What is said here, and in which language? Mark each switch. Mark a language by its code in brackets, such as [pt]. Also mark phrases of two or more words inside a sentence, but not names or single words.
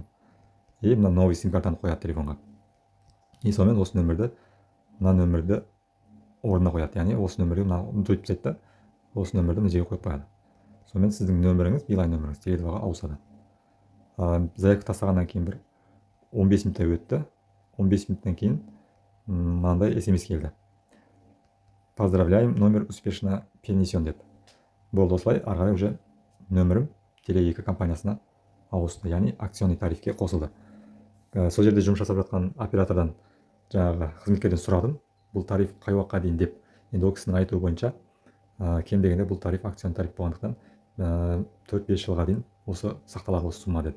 [kk] И мына новый сим картаны қояды телефонға. И сонымен осы нөмірді орнына қояды. Яғни осы нөмірге мына ұмытып тастайды да, осы нөмірді мына жерге қойып қояды. Сонымен сіздің нөміріңіз, Билайн нөміріңіз Теле2-ға ауысады. Заявка тастағаннан кейін бір 15 минуттай өтті. 15 минуттан кейін мынандай смс келді. [ru] Поздравляем, номер успешно перенесен деп. [kk] Болды, осылай ары қарай уже нөмірім Теле2 компаниясына ауысты, яғни акционный тарифке қосылды. Сол жерде жұмыс жасап жатқан оператордан жаңағы қызметкерден сұрадым, бұл тариф қай уақытқа дейін деп. Енді ол кісінің айтуы бойынша кем дегенде бұл тариф [ru] акционный тариф [kk] болғандықтан 4-5 жылға дейін осы сақталады осы сумма деді.